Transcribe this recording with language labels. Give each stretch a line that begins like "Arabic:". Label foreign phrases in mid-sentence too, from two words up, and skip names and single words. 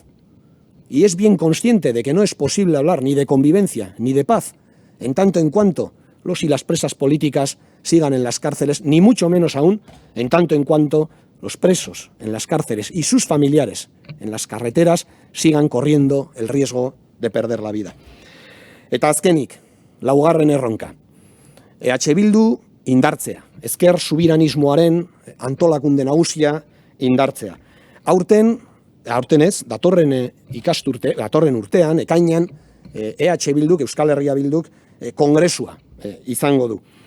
Spanish: Y es bien consciente de que no es posible hablar ni de convivencia ni de paz en tanto en cuanto los y las presas políticas sigan en las cárceles, ni mucho menos aún en tanto en cuanto los presos en las cárceles y sus familiares en las carreteras sigan corriendo el riesgo de perder la vida.
Basque: Eta azkenik, laugarren erronka. EH Bildu indartzea, ezker subiranismoaren antolakunde nagusia indartzea. Aurten ez, datorren urtean, ekainean, EH Bilduk, Euskal Herria Bilduk, kongresua izango du.